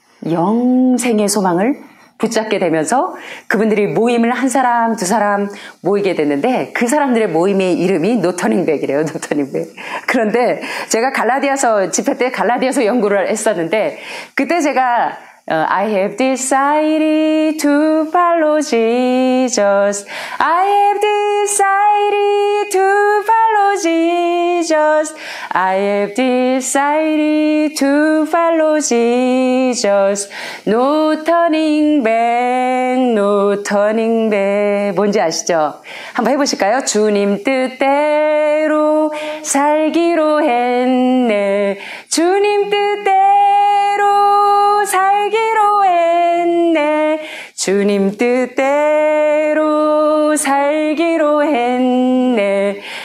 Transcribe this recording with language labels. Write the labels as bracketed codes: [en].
[ko] 영생의 소망을 붙잡게 되면서 그분들이 모임을 한 사람 두 사람 모이게 됐는데, 그 사람들의 모임의 이름이 노터닝백이래요. 노터닝백. 그런데 제가 갈라디아서 집회 때 갈라디아서 연구를 했었는데, 그때 제가 [en] I have decided to follow Jesus. I have decided to follow Jesus. I have decided to follow Jesus. No turning back, no turning back. [ko] 뭔지 아시죠? 한번 해보실까요? 주님 뜻대로 살기로 했네. 주님 뜻대로 살기로 했네. 주님 뜻대로 살기로 했네.